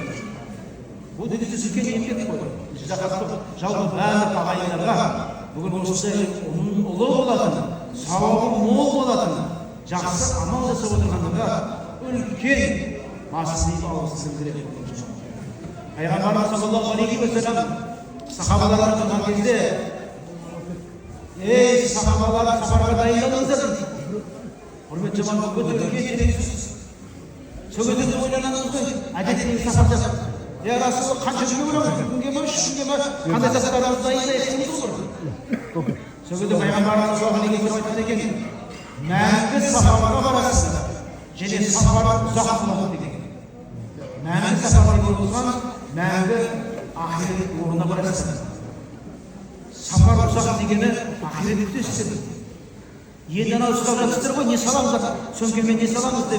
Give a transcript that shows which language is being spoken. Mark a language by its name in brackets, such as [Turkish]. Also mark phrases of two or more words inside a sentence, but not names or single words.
[Kazakh] Бұл дүниеде үлкен еңбек қой. Жалпы барлық ағайындарға бүгін осындай ұлы болатын, сауабы мол болатын, жақсы амал жасап отырғандарға үлкен басын алғысын білдіреді. Пайғамбарымыз [Arabic] صلى الله عليه وسلم [Kazakh] сахабаларға тұрған кезде: "Ей сахабалар, сапарға дайындалыңыздар" дейді. Құрметті жамағат, өте үлкен тереңсіз. Сол кезде ойланамыз ғой, әдеттегі сапар жасап, [Arabic] "يا رسول, [Kazakh] қанша күнге барамыз? Күнге ме, 3 күнге ме? Қандай заттарымызды дайындайық?" дейміз ғой. Сол кезде пайғамбарымыз [Arabic] صلى الله عليه وسلم [Kazakh] айтқан екен: "Мәңгі сапарға барасыздар, және сапар ұзақ болады" деген. Мәңгі сапар болған, мәңгі ақирет орнына барасыздар. Сапар ұзақ дегені ақирет күтесіздер. Енді анау ұстап жатсыздар ғой, не саламыздар? Сөмкемен не саламыз деп.